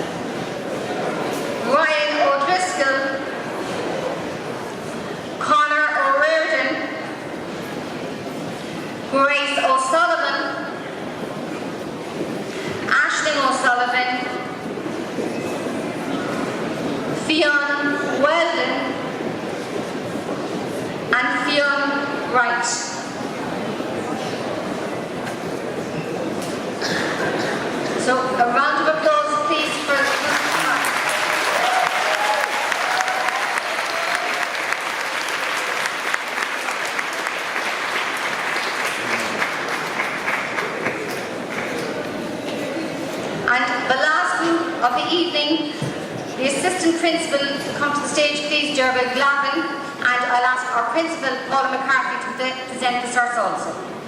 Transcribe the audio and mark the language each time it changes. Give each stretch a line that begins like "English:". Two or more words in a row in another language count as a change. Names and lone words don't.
English: Ryan O'Driscoll, Connor O'Riordan, Grace O'Sullivan, Aisling O'Sullivan, Fionn Weldon, and Fionn Wright. So a round of applause please for the group. And the last group of the evening, the assistant principal to come to the stage, please, Derby Glavin, and I'll ask our principal, Paula McCarthy, to present the source also.